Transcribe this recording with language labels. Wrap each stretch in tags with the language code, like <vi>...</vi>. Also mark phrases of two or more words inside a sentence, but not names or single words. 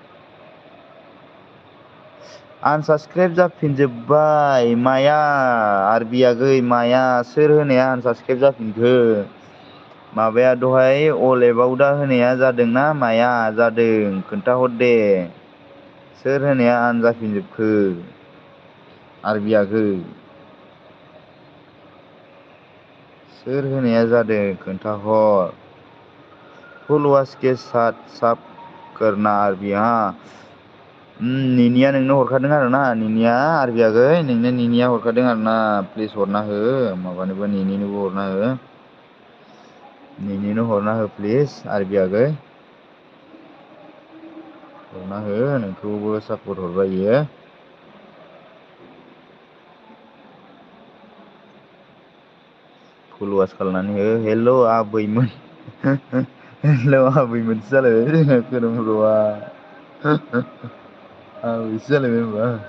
<brx>आनसाबसक्राइब जाफिनजोब्बाय माया आरबि आगै माया सोर होनाया आनसाबसक्राइब जाफिनखो माबाया दहाय अल एबाउटआ होनाया जादोंना माया जादों खोन्थाहर दे सोर होनाया आन जाफिनजोबखो आरबि आगै सोर होनाया जादों खोन्थाहर फल'वार्स</brx> <hi>के साथ साब करना</hi> <brx>आरबि हा निनिया नोंनो हरखादों आरो ना निनिया आरबि आगै नोंनो निनिया हरखादों आरो ना प्लिस हरना हो माबानोबो नेनिनोबो हरना हो नेनिनो हरना हो प्लिज आरबि आगै हरना हो नोंखौबो सापर्ट हरबाय इयो फल'वार्स खालामनानै हो हेल' आबैमोन हेल' आबैमोनसो जालायबाय जोंना खोरोमब्र'आ आबैसो जालायबाय होनबा</brx>